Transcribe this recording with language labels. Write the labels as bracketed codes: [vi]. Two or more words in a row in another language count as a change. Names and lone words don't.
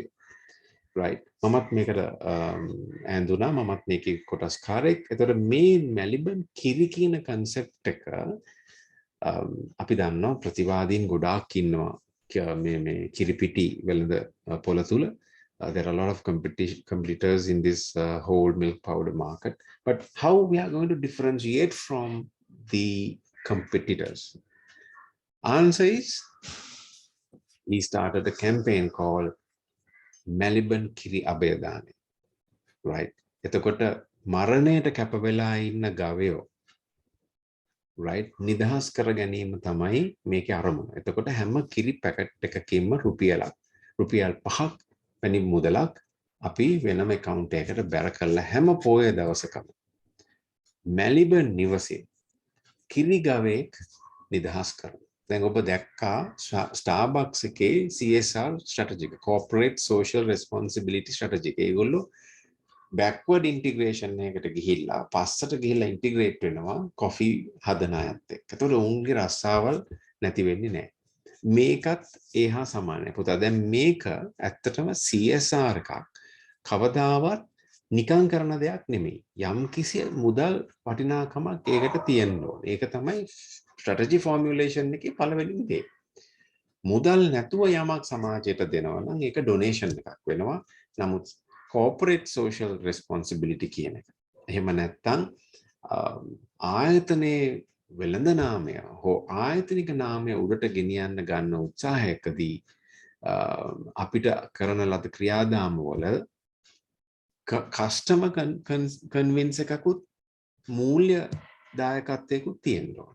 [si] right? මමත් මේකට ඇඳුනා මමත් මේකේ කොටස්කාරයෙක්. එතකොට මේ මැලිබන් කිරි කියන concept එක අපි දන්නවා ප්‍රතිවාදීන් ගොඩාක් ඉන්නවා මේ කිරිපිටි වෙළඳ පොළ තුල. [en] There are a lot of competitors in this whole milk powder market. But how we are going to differentiate from the competitors? Answer is, we started a campaign called Melbourne Kiri Abedane. Right? [si] එතකොට මරණයට කැප වෙලා ඉන්න ගවයෝ, right? නිදහස් කර ගැනීම තමයි මේකේ අරමුණ. එතකොට හැම කිරි පැකට් එකකින්ම රුපියල් 5ක් වැනි මුදලක් අපි වෙනම account එකකට බැර කරලා හැම පොය දවසකම මැලිබන් නිවසේ කිරි ගවයෙක් නිදහස් කරනවා. දැන් ඔබ දැක්කා Starbucks එකේ [en] CSR strategy, corporate social responsibility strategy. [si] ඒගොල්ලෝ [en] backward integration [si] එකකට ගිහිල්ලා පස්සට ගිහිල්ලා integrate වෙනවා coffee හදන අයත් එක්ක. ඒතකොට උන්ගේ රස්සාවල් නැති වෙන්නේ නැහැ. මේකත් ඒහා සමානයි. පුතා දැන් මේක ඇත්තටම CSR එකක්. කවදාවත් නිකන් කරන දෙයක් නෙමෙයි. යම් කිසි මුදල් වටිනාකමක් ඒකට තියෙන්න ඕනේ. ඒක තමයි [en] strategy formulation [si] එකේ පළවෙනිම දේ. මුදල් නැතුව යමක් සමාජයට දෙනවා නම් ඒක donation එකක් වෙනවා. නමුත් [en] corporate social responsibility [si] කියන එක. එහෙම නැත්නම් ආයතනයේ වෙළඳ නාමය හෝ ආයතනික නාමය උඩට ගෙනියන්න ගන්න උත්සාහයකදී අපිට කරන ලද ක්‍රියාදාම වල [en] customer convince [si] එකකුත් මූල්‍ය දායකත්වයකුත් තියෙනවා.